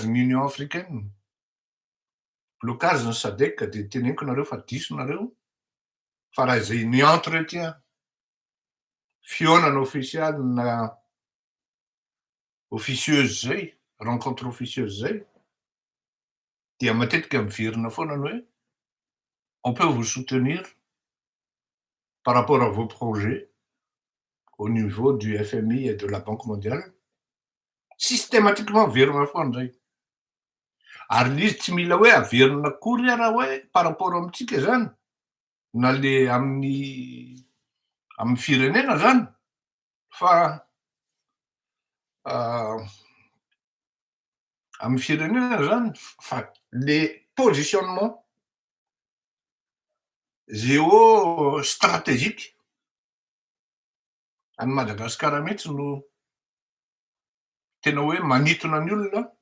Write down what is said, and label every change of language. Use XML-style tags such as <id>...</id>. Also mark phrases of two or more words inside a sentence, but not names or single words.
<mg>ny Union africaine, blocage ny SADC de teneniko nareo fa diso nareo fa raha izay ni-entretien fihaonana ofisialy na officieuse zay,</mg> <fr>rencontre officieuse</fr> <mg>zay, dia matetika miverina foana ny hoe</mg> <fr>on peut vous soutenir par rapport à vos projets au niveau du FMI et de la Banque mondiale.</fr> <mg>Systématiquement verina foana zay. Ary l'izy tsy mila hoe averina akory raha hoe</mg> <fr>par rapport</fr> <mg>amintsika zany, na le amin'ny firenena zany, fa amin'ny firenena zany fa</mg> <fr>le positionnement géostratégique</fr> <mg>any Madagasikara mihitsy no tena hoe manintona ny olona</mg>